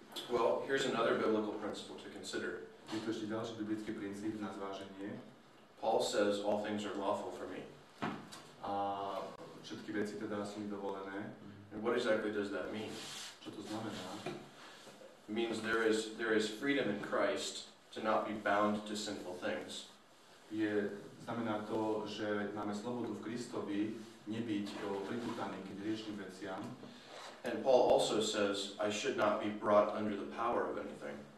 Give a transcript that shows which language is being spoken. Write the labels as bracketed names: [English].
[English] Well, here's another biblical principle to consider. [Slovak] Je tu ešte ďalší biblický princíp na zváženie. [English] Paul says all things are lawful for me. [Slovak] A všetky veci teda sú mi dovolené. [English] And what exactly does that mean? [Slovak] Čo to znamená? [English] It means there is freedom in Christ to not be bound to sinful things. [Slovak] Znamená to, že máme slobodu v Kristovi nebyť pripútaný k hriešným veciam. [English] And Paul also says I should not be brought under the power of anything.